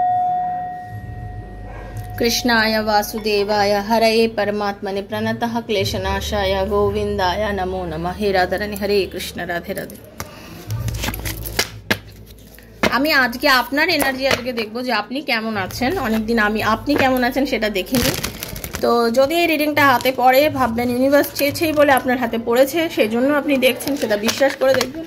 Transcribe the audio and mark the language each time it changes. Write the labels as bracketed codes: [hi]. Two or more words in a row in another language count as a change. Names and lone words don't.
[sa] कृष्णाय वासुदेवाय हरये परमात्मने प्रणतः क्लेशनाशाय गोविंदाय नमो नमः। [hi] हे राधारानी, हरे कृष्ण, राधे राधे। [bn] আমি আজকে আপনার এনার্জি আজকে দেখবো যে আপনি কেমন আছেন। অনেকদিন আমি আপনি কেমন আছেন সেটা দেখিনি, তো যদি এই রিডিংটা হাতে পড়ে ভাববেন ইউনিভার্স চেয়েছেই বলে আপনার হাতে পড়েছে, সেই জন্য আপনি দেখছেন, সেটা বিশ্বাস করে দেখবেন।